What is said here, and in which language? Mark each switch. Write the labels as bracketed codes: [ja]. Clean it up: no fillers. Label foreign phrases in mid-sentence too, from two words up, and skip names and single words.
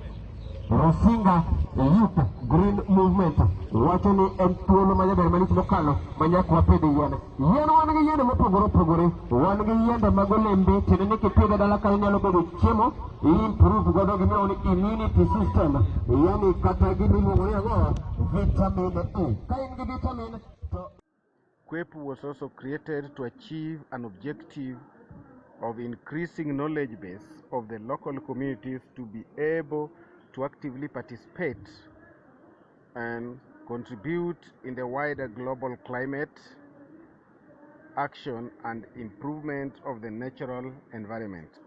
[luo] Movement wacho ni en thuolo majaber malich mokalo manyak wapidh yien wan gi yiende mopogore opogore, wan gi yiende mag olembe tiende ni kipidho dala kayo nyalo bedo chiemo improve godo gimiluongo ni [en] immunity system, [luo] yani kata gimiluongo ni ang'o, [en] vitamin A. [luo] Ka in gi vitamin to [en] KWEPU was also created to achieve an objective of increasing knowledge base of the local communities to be able to actively participate and contribute in the wider global climate action and improvement of the natural environment.